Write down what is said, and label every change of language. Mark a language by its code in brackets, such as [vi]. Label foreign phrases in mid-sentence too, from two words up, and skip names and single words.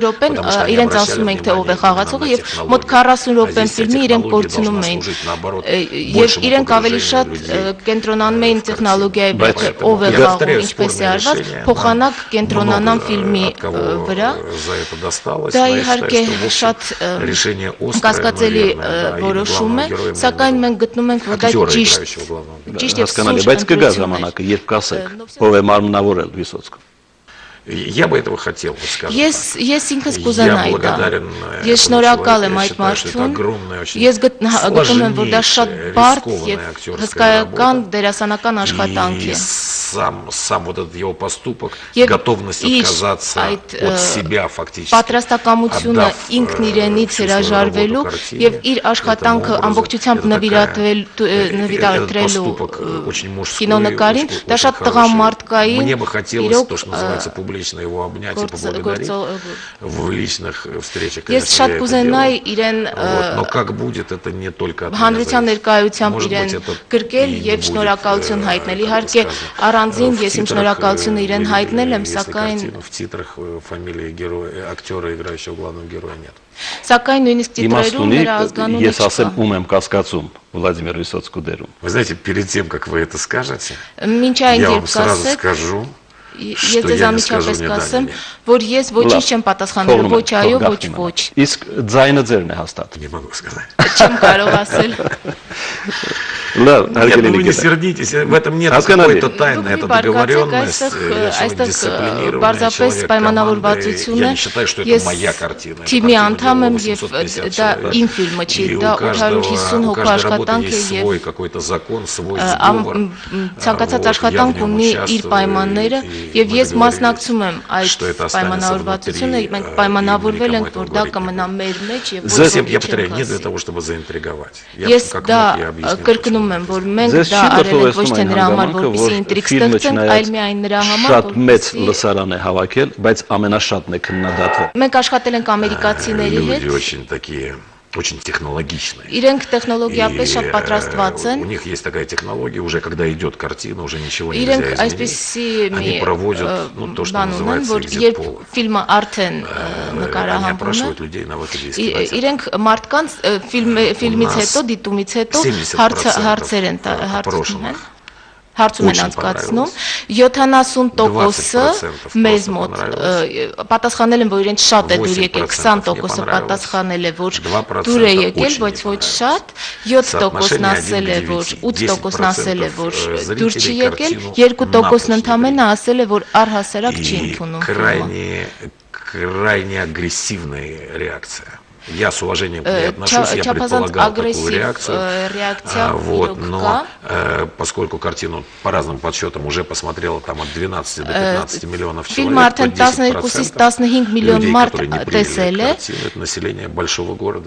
[hy] ենք թե ով է խաղացողը եւ մոտ 40 րոպե ֆիլմի իրենք կորցնում էին։ Եվ իրենք ավելի շատ կենտրոնանում էին տեխնոլոգիայի վրա, ով է խաղում, ինչպես է արված, փոխանակ կենտրոնանան ֆիլմի վրա։ Դա իհարկե շատ կասկածելի որոշում է, սակայն մենք գտնում ենք, որ դա ճիշտ եւ սուր բայց կգա ժամանակը, երբ կասեք, ով է մարմնավորել Վիսոցկը։ [ru] Я бы этого хотел сказать. [hy] Ես ինքս կուզենայի դա։ Ես շնորհակալ եմ այդ մարդուն։ Ես գտնում եմ, որ դա շատ բարդ եւ հսկայական դերասանական աշխատանք է։ [ru] Сам вот этот его поступок, готовность отказаться от себя фактически. [hy] Պատրաստակամությունը ինքն իրենից հրաժարվելու եւ իր աշխատանքը ամբողջությամբ նվիրատվելու կինոնկարին, դա շատ տղամարդկային։ [ru] Мне бы хотелось то, что называется публично его обнять и поблагодарить в личных встречах. [hy] Ես շատ կուզենայի իրեն [ru] но как будет это не только от [hy] հանրության ներկայությամբ իրեն գրկել եւ շնորհակալություն հայտնել։ Իհարկե առանձին ես իմ շնորհակալությունը իրեն հայտնել եմ, սակայն [ru] в титрах фамилии героя, актера, играющего главного героя нет. [hy] Сакայն նույնիսկ տիտրերում նրա ազգանունը ես ասեմ ում եմ կասկածում Վլադիմիր Վիսոցկու դերում։ [ru] Вы знаете, перед тем как вы это скажете, [hy] մինչ այն [ru] я вам [hy] երբ [ru] сразу [hy] կասեք, [ru] скажу, [hy] ես ձեզ ամիջապես կասեմ, որ ես ոչինչ չեմ պատասխանել, ոչ այո, ոչ ոչ։ Իսկ ձայնը ձերն է հաստատ։ [ru] не могу сказать. [hy] Չեմ կարող ասել։ Լավ, հարգելի [ru] вы не сердитесь, в этом нет какой-то тайны, это договоренность, дисциплинированный человек. Я не считаю, что это моя картина. [hy] Թիմի անդամ եմ եւ դա իմ ֆիլմը չի, դա 850 հոգու աշխատանք է եւ [ru] свой какой-то закон, свой сговор. [hy] Ցանկացած աշխատանք ունի իր պայմանները եւ ես մասնակցում եմ այդ պայմանավորվածությունը, մենք պայմանավորվել ենք, որ դա կմնա մեր մեջ եւ ոչ ոք [ru] Я повторяю, не для того, чтобы заинтриговать. [hy] Ես դա կրկնում եմ, որ մենք դա արել ենք ոչ թե նրա համար, որպեսզի ինտրիգ ստեղծենք, այլ միայն նրա համար, շատ մեծ լսարան է հավաքել, բայց ամենաշատն է քննադատվել։ Մենք աշխատել ենք ամերիկացիների հետ։ [ru] Очень такие очень технологичные. [hy] Իրենք տեխնոլոգիապես շատ պատրաստված են։ [ru] У них есть такая технология, уже когда идет картина, уже ничего нельзя изменить. Они проводят, ну, то, что называется экзит-пол. [hy] Ֆիլմը արդեն նկարահանվում է։ [ru] Они опрашивают людей на выходе из кинотеатра. [hy] Իրենք մարդկանց ֆիլմից հետո, դիտումից հետո հարցեր են հարցնում են։ Հարցում են անցկացնում 70%-ը մեզ մոտ պատասխանել են, որ իրենց շատ է դուր եկել, 20%-ը պատասխանել է, որ դուր է եկել, բայց ոչ շատ, 7%-ն ասել է, որ 8%-ն ասել է, որ դուր չի եկել, 2%-ն ընդամենը ասել է, որ առհասարակ չի ընդունում։ [ru] Крайне агрессивная реакция. Я с уважением к ней отношусь, я предполагал такую реакцию, вот, но поскольку картину по разным подсчетам уже посмотрело там от 12 до 15 миллионов человек, то 10% людей, которые не приняли картину, это население большого города.